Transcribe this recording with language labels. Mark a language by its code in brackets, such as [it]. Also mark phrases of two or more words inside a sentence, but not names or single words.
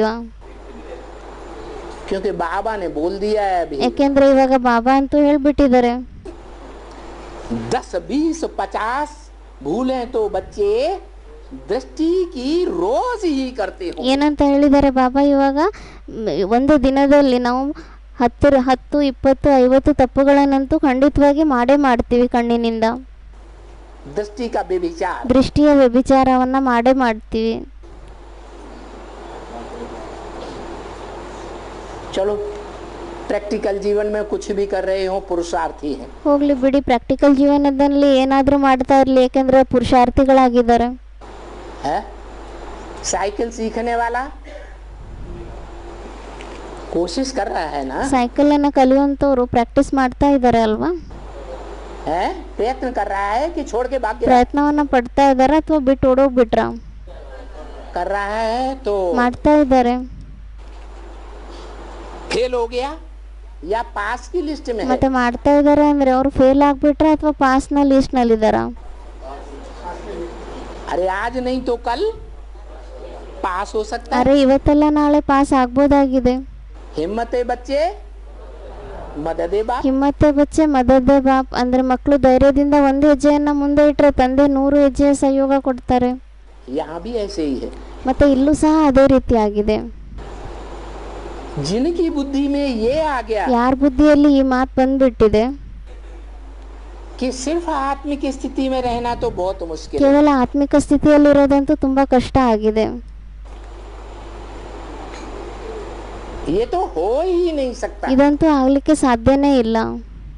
[hi] क्योंकि बाबा ने बोल दिया है अभी, [kn] ಯಾಕೆಂದ್ರೆ ಇವಾಗ ಬಾಬಾ ಅಂತೂ ಹೇಳ್ಬಿಟ್ಟಿದ್ದಾರೆ, [hi] 10, 20, 50 भूलें तो बच्चे दृष्टि की रोज ही करते हो। [kn] ಏನಂತ ಹೇಳಿದ್ದಾರೆ ಬಾಬಾ ಇವಾಗ? ಒಂದು ದಿನದಲ್ಲಿ ನಾವು 10, 20, 50 ತಪ್ಪುಗಳನ್ನಂತೂ ಖಂಡಿತವಾಗಿ ಮಾಡೇ ಮಾಡ್ತೀವಿ. ಕಣ್ಣಿನಿಂದ [hi] दृष्टि का व्यभिचार, [kn] ದೃಷ್ಟಿಯ ವ್ಯಭಿಚಾರವನ್ನ ಮಾಡೇ ಮಾಡ್ತೀವಿ. [hi] चलो प्रैक्टिकल जीवन में कुछ भी कर रहे हो, पुरुषार्थी है। [kn] ಹೋಗ್ಲಿ ಬಿಡಿ, ಪ್ರಾಕ್ಟಿಕಲ್ ಜೀವನದಲ್ಲಿ ಏನಾದ್ರೂ ಮಾಡ್ತಾ ಇರ್ಲಿ, ಯಾಕೆಂದ್ರೆ ಪುರುಷಾರ್ಥಿಗಳಾಗಿದ್ದಾರೆ. [hi] है साइकिल सीखने वाला कोशिश कर रहा है ना, [kn] ಸೈಕಲ್ ಅನ್ನ कलिಯುವಂತವರು ಪ್ರಾಕ್ಟೀಸ್ ಮಾಡ್ತಾ ಇದ್ದಾರೆ ಅಲ್ವಾ? [hi] है प्रयत्न कर रहा है कि छोड़ के भाग गया? [kn] ಪ್ರಯತ್ನವನ್ನ ಪಡ್ತಾ ಇದ್ದಾರೆ ಅಥವಾ ಬಿಟ್ಟು ಓಡೋಗ್ಬಿಟ್ರ? [hi] कर रहा है तो [kn] ಮಾಡ್ತಾ ಇದ್ದಾರೆ. [hi] फेल हो गया या पास की लिस्ट में है? [kn] ಮತ್ತೆ ಮಾಡ್ತಾ ಇದ್ದಾರೆ ಅಂದ್ರೆ ಅವ್ರು ಫೇಲ್ ಆಗ್ಬಿಟ್ರ ಅಥವಾ ಪಾಸ್ ನ ಲಿಸ್ಟ್ ನಲ್ಲಿ ಇದಾರ? [hi] अरे आज नहीं तो कल पास हो सकता है। [kn] ಅರೆ ಇವತ್ತಲ್ಲ ನಾಳೆ ಪಾಸ್ ಆಗ್ಬೋದಾಗಿದೆ. [hi] हिम्मते बच्चे मददे बाप। हिम्मते बच्चे मददे बाप [kn] ಅಂದ್ರೆ ಮಕ್ಕಳು ಧೈರ್ಯದಿಂದ ಒಂದು ಹೆಜ್ಜೆಯನ್ನ ಮುಂದೆ ಇಟ್ಟರೆ ತಂದೆ 100 ಹೆಜ್ಜೆಯ ಸಹಯೋಗ ಕೊಡ್ತಾರೆ. [hi] यहाँ भी ऐसे ही है। [kn] ಮತ್ತೆ ಇಲ್ಲೂ ಸಹ ಅದೇ ರೀತಿಯಾಗಿದೆ. [hi] जिनकी बुद्धि में ये आ गया [kn] ಯಾರ ಬುದ್ಧಿಯಲ್ಲಿ ಈ ಮಾತು ಬಂದ್ಬಿಟ್ಟಿದೆ [hi] कि सिर्फ आत्मिक स्थिति में रहना तो बहुत मुश्किल है। [kn] ಕೇವಲ ಆತ್ಮಿಕ ಸ್ಥಿತಿಯಲ್ಲಿರೋದಂತೂ ತುಂಬಾ ಕಷ್ಟ ಆಗಿದೆ. [hi] ये तो हो ही नहीं सकता। [kn] ಇದಂತೂ ಆಗ್ಲಿಕ್ಕೆ ಸಾಧ್ಯನೇ ಇಲ್ಲ.